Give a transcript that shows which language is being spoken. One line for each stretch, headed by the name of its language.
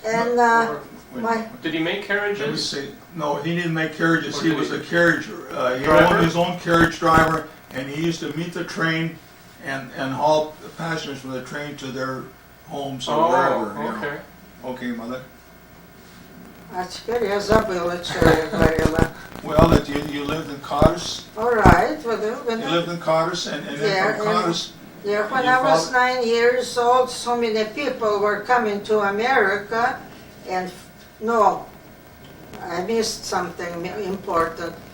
English: And did he make carriages? Let me see. No, he didn't make carriages. He was a carriage. He owned his own carriage driver, and he used to meet the train and haul passengers from the train to their homes or wherever. Okay. Okay, Mother.
Russian: А теперь я забыла, что я говорила.
English: Well, that you lived in Karas. All right. You lived in Karas, and then from Karas. Yeah, when I was 9 years old, so many people were coming to America, and no, I missed something important.